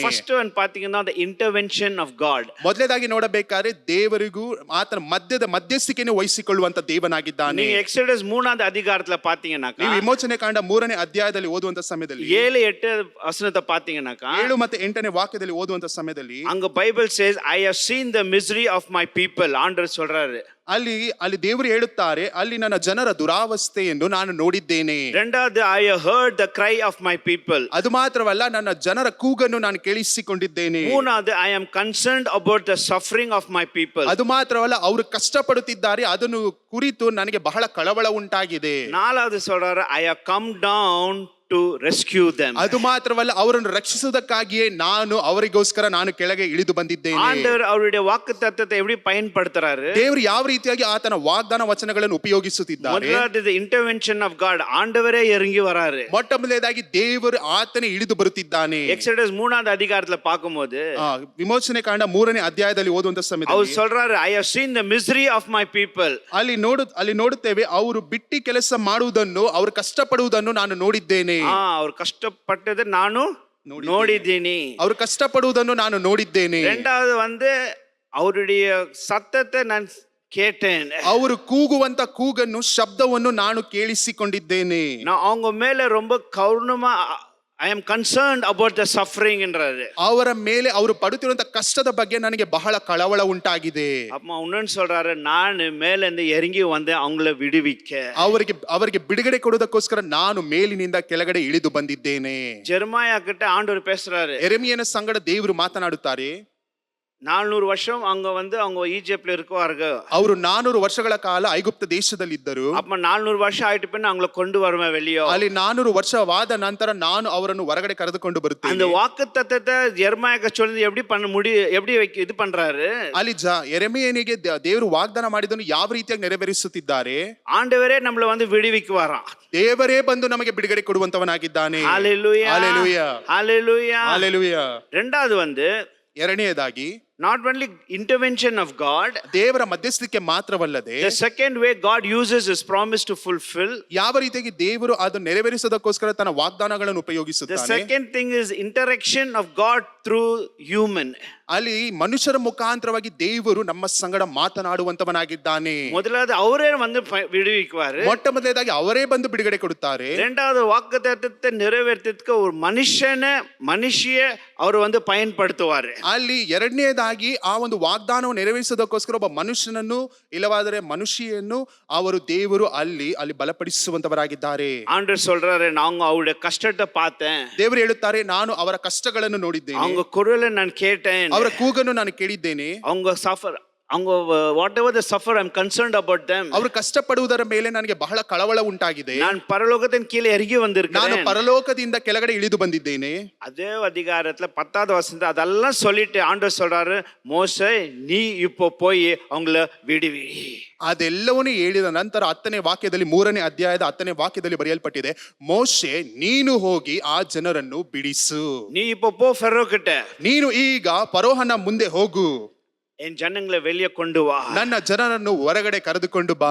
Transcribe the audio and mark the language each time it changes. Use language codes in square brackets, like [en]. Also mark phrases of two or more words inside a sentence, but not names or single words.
[en] first one ಪಾತೀங்கன்னா the intervention of God. [kn] ಮೊದಲನೇದಾಗಿ ನೋಡಬೇಕಾದ್ರೆ ದೇವರಿಗೂ ಆತನ ಮಧ್ಯಸ್ಥಿಕೆಯನ್ನು ವಹಿಸಿಕೊಳ್ಳುವಂತ ದೇವನಾಗಿದ್ದಾನೆ. [ta] நீங்க எக்ஸோடஸ் 3வது அதிகாரத்துல பாத்தீங்கன்னாக்கா [kn] ನೀವು ವಿಮೋಚನೆ ಕಾಂಡ 3ನೇ ಅಧ್ಯಾಯದಲ್ಲಿ ಓದುವಂತ ಸಮಯದಲ್ಲಿ [ta] 7-8 ವಚನத்தை பாத்தீங்கன்னாக்கಾ [kn] 7 ಮತ್ತು 8ನೇ ವಾಕ್ಯದಲ್ಲಿ ಓದುವಂತ ಸಮಯದಲ್ಲಿ [ta] அங்க பைபிள் [en] says I have seen the misery of my people. [ta] ஆண்டவர் சொல்றாரு. [kn] ಅಲ್ಲಿ ದೇವರು ಹೇಳುತ್ತಾರೆ, ಅಲ್ಲಿ ನನ್ನ ಜನರ ದುರಾವಸ್ಥೆಯನ್ನು ನಾನು ನೋಡಿದ್ದೇನೆ. [en] இரண்டாவது I have heard the cry of my people. [kn] ಅದು ಮಾತ್ರವಲ್ಲ, ನನ್ನ ಜನರ ಕೂಗನ್ನು ನಾನು ಕೇಳಿಸಿಕೊಂಡಿದ್ದೇನೆ. [en] ಮೂರನೇದು I am concerned about the suffering of my people. [kn] ಅದು ಮಾತ್ರವಲ್ಲ, ಅವರು ಕಷ್ಟಪಡುತ್ತಿದ್ದಾರೆ, ಅದನ್ನು ಕುರಿತು ನನಗೆ ಬಹಳ ಕಳವಳ ಉಂಟಾಗಿದೆ. [en] ನಾಲ್ಕನೇದು சொல்றாரு I have come down to rescue them. [kn] ಅದು ಮಾತ್ರವಲ್ಲ, ಅವರನ್ನು ರಕ್ಷಿಸುವುದಕ್ಕಾಗಿಯೇ ಅವರಿಗೋಸ್ಕರ ನಾನು ಕೆಳಗೆ ಇಳಿದು ಬಂದಿದ್ದೇನೆ. [ta] ஆண்டவர் அவருடைய வாக்குத்தத்தத்தை எப்படி பயன்படுத்துறாரு? [kn] ದೇವರು ಯಾವ ರೀತಿಯಾಗಿ ಆತನ ವಾಗ್ದಾನ ವಚನಗಳನ್ನು ಉಪಯೋಗಿಸುತ್ತಿದ್ದಾರೆ? [en] ಮೊದಲನೇದು intervention of God. [ta] ஆண்டவரே இறங்கி வராரு. [kn] ಮೊಟ್ಟ ಮೊದಲನೇದಾಗಿ ದೇವರು ಆತನೇ ಇಳಿದು ಬರುತ್ತಿದ್ದಾನೆ. [ta] எக்ஸோடஸ் 3வது அதிகாரத்துல பாக்கும்போது [kn] ವಿಮೋಚನೆ ಕಾಂಡ 3ನೇ ಅಧ್ಯಾಯದಲ್ಲಿ ಓದುವಂತ ಸಮಯದಲ್ಲಿ [ta] அவர் சொல்றாரு [en] I have seen the misery of my people. [kn] ಅಲ್ಲಿ ನೋಡುತ್ತೇವೆ, ಅವರು ಬಿಟ್ಟಿ ಕೆಲಸ ಮಾಡುವುದನ್ನು, ಅವರು ಕಷ್ಟಪಡುವುದನ್ನು ನಾನು ನೋಡಿದ್ದೇನೆ. ಅವರು ಕಷ್ಟಪಟ್ಟது ನಾನು ನೋಡಿದ್ದೀನಿ. ಅವರು ಕಷ್ಟಪಡುವುದನ್ನು ನಾನು ನೋಡಿದ್ದೇನೆ. [ta] இரண்டாவது வந்து அவருடைய சத்தத்தை நான் கேட்டேன். [kn] ಅವರು ಕೂಗುವಂತ ಕೂಗನ್ನು, ಶಬ್ದವನ್ನು ನಾನು ಕೇಳಿಸಿಕೊಂಡಿದ್ದೇನೆ. [ta] நான் அவங்க மேல ரொம்ப கவனமா [en] I am concerned about the suffering [ta] என்றாரு. [kn] ಅವರ ಮೇಲೆ ಅವರು ಪಡುತ್ತಿರುವಂತ ಕಷ್ಟದ ಬಗ್ಗೆ ನನಗೆ ಬಹಳ ಕಳವಳ ಉಂಟಾಗಿದೆ. ಅಮ್ಮ ಇನ್ನೊಂದು சொல்றாரு ನಾನು ಮೇಲಿಂದ ಇறங்கಿ ಬಂದೆ [ta] அவங்கள விடுவிக்க. [kn] ಅವರಿಗೆ ಬಿಡುಗಡೆ ಕೊಡುವುದಕ್ಕೋಸ್ಕರ ನಾನು ಮೇಲಿನಿಂದ ಕೆಳಗಡೆ ಇಳಿದು ಬಂದಿದ್ದೇನೆ. [ta] ಜೆರೆಮಿಯಾ கிட்ட ஆண்டவர் பேசுறாரு. [kn] ಯೆರೆಮೀಯನ ಸಂಗಡ ದೇವರು ಮಾತನಾಡುತ್ತಾರೆ. [ta] 400 வருஷம் அங்க வந்து அவங்க ஈஜிப்ட்ல இருக்குவார்கள். [kn] ಅವರು 400 ವರ್ಷಗಳ ಕಾಲ ಐಗುಪ್ತ ದೇಶದಲ್ಲಿದ್ದರು. [ta] அப்ப 400 வருஷம் ஆயிட்டு பின்ன அவங்கள கொண்டு வருவேன் வெளியே. [kn] ಅಲ್ಲಿ 400 ವರ್ಷವಾದ ನಂತರ ನಾನು ಅವರನ್ನು ಹೊರಗಡೆ ಕರೆದುಕೊಂಡು ಬರುತ್ತೇನೆ. [ta] அந்த வாக்குத்தத்தத்தை ಯೆರೆಮೀಯಗೆ சொல்லி எப்படி இது பண்றாரு? [kn] ಅಲ್ಲಿ ಯೆರೆಮೀಯನಿಗೆ ದೇವರು ವಾಗ್ದಾನ ಮಾಡಿದನ್ನು ಯಾವ ರೀತಿಯಾಗಿ ನೆರವೇರಿಸುತ್ತಿದ್ದಾರೆ? [ta] ஆண்டவரே நம்மள வந்து விடுவிக்குவாராம். [kn] ದೇವರೇ ಬಂದು ನಮಗೆ ಬಿಡುಗಡೆ ಕೊಡುವಂತವನಾಗಿದ್ದಾನೆ. [ta] ஹalleluya ஹalleluya ஹalleluya ஹalleluya. இரண்டாவது வந்து [kn] ಎರಡನೆಯದಾಗಿ [en] not only intervention of God, [kn] ದೇವರ ಮಧ್ಯಸ್ಥಿಕೆ ಮಾತ್ರವಲ್ಲದೆ [en] the second way God uses his promise to fulfill, [kn] ಯಾವ ರೀತಿಯಾಗಿ ದೇವರು ಅದನ್ನು ನೆರವೇರಿಸೋದಕ್ಕೋಸ್ಕರ ತನ್ನ ವಾಗ್ದಾನಗಳನ್ನು [en] the [kn] ಉಪಯೋಗಿಸುತ್ತಾನೆ. [en] second thing is interaction of God through human. [kn] ಅಲ್ಲಿ ಮನುಷ್ಯರ ಮುಖಾಂತರವಾಗಿ ದೇವರು ನಮ್ಮ ಸಂಗಡ ಮಾತನಾಡುವಂತವನಾಗಿದ್ದಾನೆ. [ta] முதலாவது அவரே வந்து விடுவிக்குவாரு. [kn] ಮೊಟ್ಟ ಮೊದಲನೇದಾಗಿ ಅವರೇ ಬಂದು ಬಿಡುಗಡೆ ಕೊಡುತ್ತಾರೆ. [ta] இரண்டாவது வாக்குத்தத்தத்தை நிறைவேற்றத்துக்கு ஒரு மனுஷிய அவர் வந்து பயன்படுத்துவாரு. [kn] ಅಲ್ಲಿ ಎರಡನೇದಾಗಿ ಆ ಒಂದು ವಾಗ್ದಾನವನ್ನು ನೆರವೇರಿಸೋದಕ್ಕೋಸ್ಕರ ಒಬ್ಬ ಮನುಷ್ಯನನ್ನು ಇಲ್ಲವಾದರೆ ಮನುಷ್ಯಯನ್ನು ಅವರು ದೇವರು ಅಲ್ಲಿ ಬಲಪಡಿಸುವಂತವರಾಗಿದ್ದಾರೆ. [ta] ஆண்டவர் சொல்றாரு, நான் அவருடைய கஷ்டத்தை பார்த்தேன். [kn] ದೇವರು ಹೇಳುತ್ತಾರೆ, ನಾನು ಅವರ ಕಷ್ಟಗಳನ್ನು ನೋಡಿದ್ದೇನೆ. [ta] அவங்க குரலை நான் கேட்டேன். [kn] ಅವರ ಕೂಗನ್ನು ನಾನು ಕೇಳಿದ್ದೇನೆ. [ta] அவங்க அவங்க [en] whatever they suffer, I'm concerned about them. [kn] ಅವರು ಕಷ್ಟಪಡುವುದರ ಮೇಲೆ ನನಗೆ ಬಹಳ ಕಳವಳ ಉಂಟಾಗಿದೆ. [ta] நான் பரலோகத்தின் கீழே இறங்கி வந்திருக்கேன். [kn] ನಾನು ಪರಲೋಕದಿಂದ ಕೆಳಗಡೆ ಇಳಿದು ಬಂದಿದ್ದೇನೆ. [ta] அதே அதிகாரத்துல 10வது வசனத்துல அதெல்லாம் சொல்லிட்டு ஆண்டவர் சொல்றாரு, மோசே நீ இப்போ போய் அவங்கள விடுவி. [kn] ಅದೆಲ್ಲವನ್ನೂ ಹೇಳಿದ ನಂತರ 10ನೇ ವಾಕ್ಯದಲ್ಲಿ 3ನೇ ಅಧ್ಯಾಯದ 10ನೇ ವಾಕ್ಯದಲ್ಲಿ ಬರೆಯಲ್ಪಟ್ಟಿದೆ, ಮೋಶೆ ನೀನು ಹೋಗಿ ಆ ಜನರನ್ನು ಬಿಡಿಸು. [ta] நீ இப்போ போ ஃபெரோ கிட்ட. [kn] ನೀನು ಈಗ ಫರೋಹನ ಮುಂದೆ ಹೋಗು. [ta] என் ஜனங்களை வெளியே கொண்டு வா. [kn] ನನ್ನ ಜನರನ್ನು ಹೊರಗಡೆ ಕರೆದುಕೊಂಡು ಬಾ.